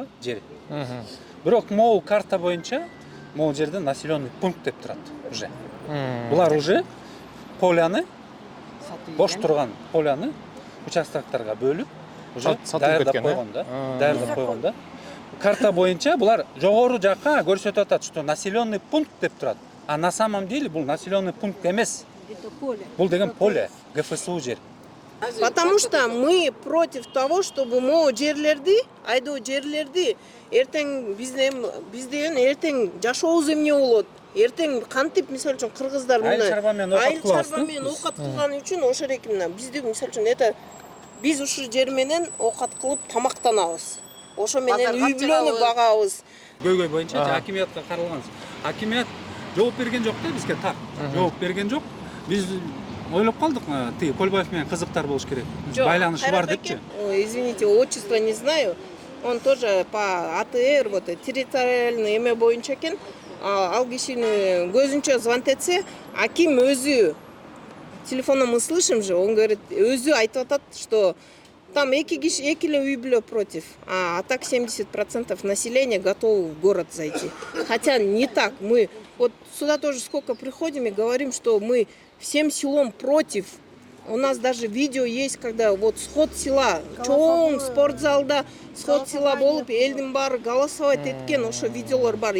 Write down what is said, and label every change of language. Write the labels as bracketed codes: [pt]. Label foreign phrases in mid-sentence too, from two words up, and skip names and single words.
[ky] Бирок могу карта боюнча могул жерде [ru] населенный пункт [ky] деп турат уже. Булар [ru] уже поляны, [ky] бош турган поляны участоктарга бөлүп, уже даярдап койгон да. Даярдап койгон да. Карта боюнча булар жогору жакка көрсөтүп атат, [ru] что населенный пункт [ky] деп турат. [ru] А на самом деле [ky] бул [ru] населенный пункт [ky] эмес. Бул деген поле, ГФСУ жер. [ru] Потому что мы против того, чтобы [ky] могу жерлерди, айдоо жерлерди эртең бизден эртең жашообуз эмне болот? Эртең кантип мисалы үчүн кыргыздар мына айыл чарба менен оокат кылган үчүн ошол эки мына бизде мисалы үчүн это биз ушул жер менен оокат кылып тамактанабыз. Ошо менен үй бүлөнү багабыз. Көйгөй боюнча акимиятка каралганбыз. Акимият жооп берген жок да бизге, так. Жооп берген жок. Биз ойлоп калдык, тиги Көлбаев менен кызыктар болуш керек. Байланышы бар депчи. [ru] Извините, отчество не знаю. Он тоже по АТР, вот территориальный [ky] эме боюнча экен. Ал кишини көзүнчө звонить этсе, аким өзү телефондон [ru] мы слышим [ky] же, [ru] он говорит, [ky] өзү айтып атат, [ru] что там [ky] эки эле үй бүлө [ru] против, а так 70% населения готовы в город зайти. Хотя не так. Мы вот сюда тоже сколько приходим и говорим, что мы всем селом против. У нас даже видео есть, когда вот сход села, [ky] чоң спортзалда [ru] сход села [ky] болуп, элдин баары голосовать эткен, ошо видеолор бар.